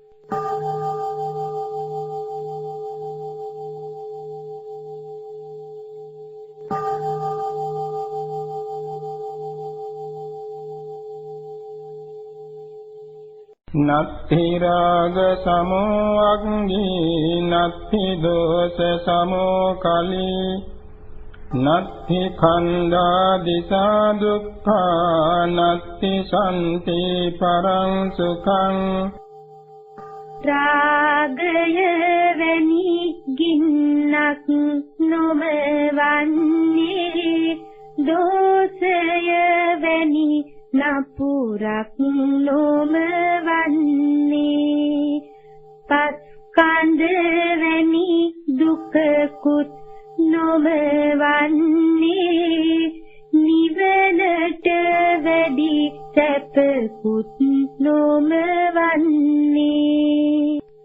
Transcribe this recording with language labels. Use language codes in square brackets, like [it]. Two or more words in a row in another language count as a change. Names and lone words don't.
[pi] නත්ථි රාග සමෝ අග්නි නත්ථි දෝස සමෝ කලී නත්ථි khanda දිසා දුක්ඛා නත්ථි සම්ති පරං සුඛං [si] රාගය වැනි ගින්නක් නොමවන්නේ දෝෂය වැනි නපුරක් නොමවන්නේ පස්කන්ධ වැනි දුකකුත් නොමවන්නේ නිවනට වැඩි සැපකුත් නොමවන්නේ